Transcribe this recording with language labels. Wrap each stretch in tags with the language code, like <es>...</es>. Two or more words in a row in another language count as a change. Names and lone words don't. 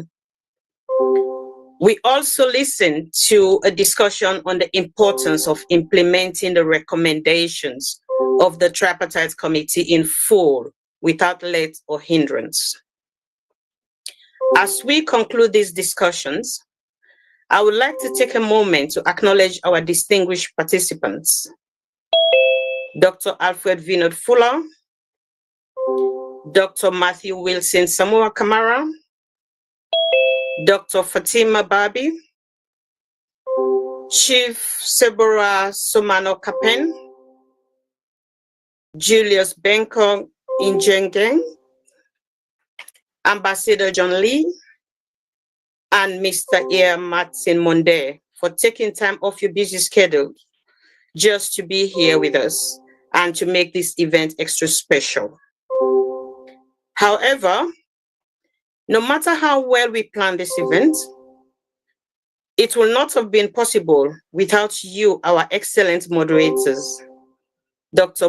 <en>We also listened to a discussion on the importance of implementing the recommendations of the Tripartite Committee in full, without let or hindrance. As we conclude these discussions, I would like to take a moment to acknowledge our distinguished participants. Dr. Alfred Vinod Fuller, Dr. Matthew Wilson Samura Kamara, Dr. Fatima Babi, Chief Sebora Somano Kapen, Julius Benko Injengeng, Ambassador John Lee, and Mr. Ear Martin Monde for taking time off your busy schedule just to be here with us and to make this event extra special. However, no matter how well we plan this event, it will not have been possible without you, our excellent moderators, Dr.</en>